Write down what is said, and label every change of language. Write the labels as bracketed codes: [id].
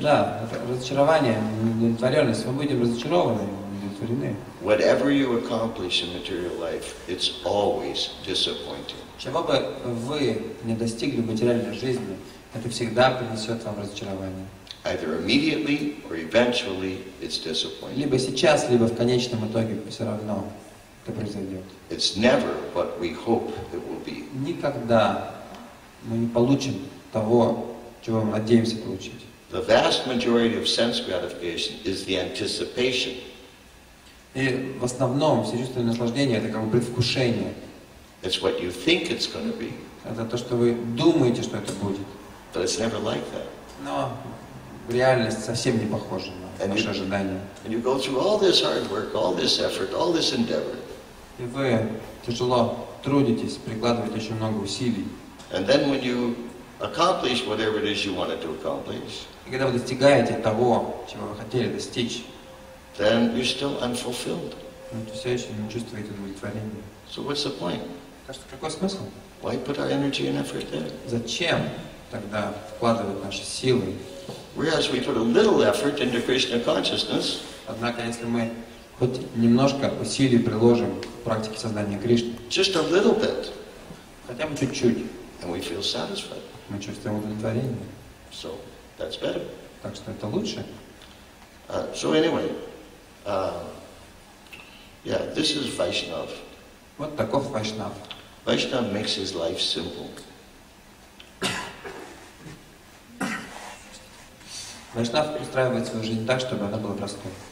[ru] Да, это разочарование, неудовлетворенность. Мы будем разочарованы, удовлетворены. [en] Whatever you accomplish in material life, it's always disappointing. [ru] Чего бы вы не достигли в материальной жизни, это всегда принесет вам разочарование. [en] Either immediately or eventually, it's disappointing. [ru] Либо сейчас, либо в конечном итоге все равно это произойдет. [en] It's never what we hope it will be. [ru] Никогда мы не получим того, чего мы надеемся получить. [en] The vast majority of sense gratification is the anticipation. [ru] И в основном все чувственные наслаждения это как бы предвкушение. [en] It's what you think it's going to be, [ru] Это то, что вы думаете, что это будет. [en] but it's never like that. [ru] Но реальность совсем не похожа на ваши ожидания. [en] And you go through all this hard work, all this effort, all this endeavor, [ru] И вы тяжело трудитесь, прикладываете очень много усилий. [en] and then when you accomplish whatever it is you wanted to accomplish, [ru] И когда вы достигаете того, чего вы хотели достичь, [en] then you're still unfulfilled. [ru] вы все еще не чувствуете удовлетворения. [en] So what's the point? [ru] Так что какой смысл? [en] Why put our energy and effort there? [ru] Зачем тогда вкладывать наши силы? [en] Whereas we put a little effort into Krishna consciousness, [ru] Однако, если мы хоть немножко усилий приложим к практике сознания Кришны, [en] just a little bit, [ru] хотя бы чуть-чуть, [en] and we feel satisfied. [ru] мы чувствуем удовлетворение. [en] So that's better. [ru] Так что это лучше. [en] So anyway, yeah, this is Vaishnav. [ru] Вот таков Вайшнав. [en] Vaishnav makes his life simple. [ru] Вайшнав устраивает свою жизнь так, чтобы она была простой.